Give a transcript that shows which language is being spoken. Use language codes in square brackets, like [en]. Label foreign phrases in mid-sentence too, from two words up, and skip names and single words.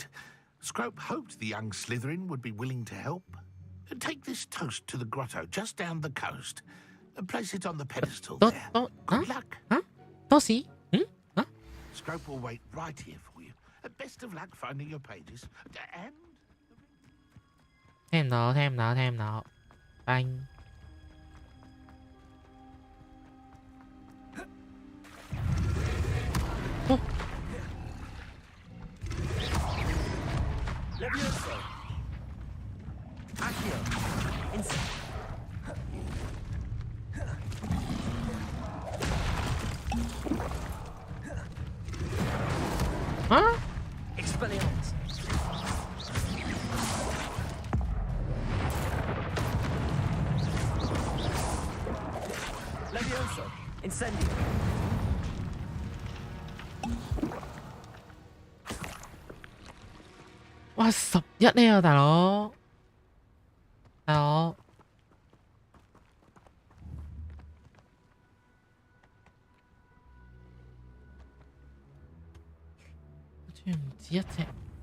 [en] Scrope hoped the young Slytherin would be willing to help. Take this toast to the grotto just down the coast and place it on the pedestal there. Good luck. Scrope will wait right here for you. Best of luck finding your pages. And... Thêm nó. Bang. Levioso. Accio. Insect. Huh? Expelliarmus. Levioso. Incendio. [yue] Wow, 11呢啊，大佬，大佬，好似唔止一隻。